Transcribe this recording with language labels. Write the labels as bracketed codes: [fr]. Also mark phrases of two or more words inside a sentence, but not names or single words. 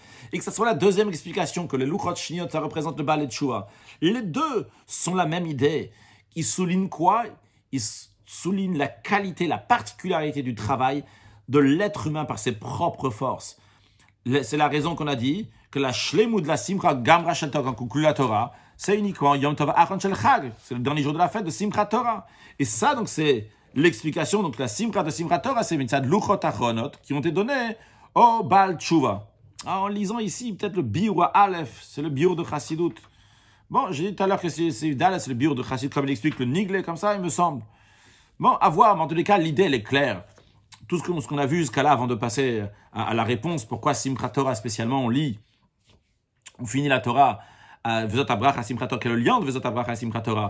[fr] Et que ce soit la deuxième explication, que les [he] לוחות שניות, [fr] ça représente le [he] בעל תשובה. [fr] Les deux sont la même idée. Ils soulignent quoi? Ils souligne la qualité, la particularité du travail de l'être humain par ses propres forces. C'est la raison qu'on a dit que la shlemut de la [he] שמחה גמרה של תורה, [fr] quand conclut la Torah, c'est uniquement [he] יום טוב אחרון של חג, [fr] c'est le dernier jour de la fête de Simchat Torah. Et ça, donc, c'est l'explication. Donc, la simcha de Simchat Torah, c'est [he] מצד לוחות אחרונות [fr] qui ont été donnés au [he] בעל תשובה. [fr] En lisant ici, peut-être le biur à Aleph, c'est le biur de Chassidut. Bon, j'ai dit tout à l'heure que c'est le biur de Chassidut, comme il explique le Nigle, comme ça, il me semble. Bon, à voir, mais en tous les cas, l'idée, elle est claire. Tout ce qu'on a vu jusqu'à là, avant de passer à la réponse, pourquoi Simchat Torah spécialement, on lit, on finit la Torah, Vezot Abracha Simchat Torah, quel est le lien de Vezot Abracha Simchat Torah?